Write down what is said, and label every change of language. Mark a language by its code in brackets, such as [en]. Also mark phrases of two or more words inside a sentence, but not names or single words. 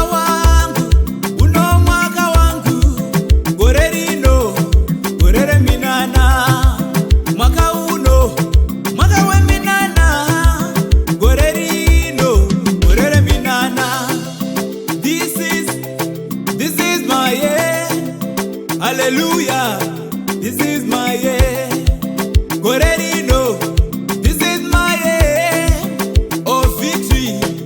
[sn] wangu uno, mwaka wangu gore rino gorere minana. Mwaka uno mwaka we minana, gore rino gorere minana. [en] This is my year, hallelujah, this is my year. [sn] Gore rino, [en] this is my year of victory.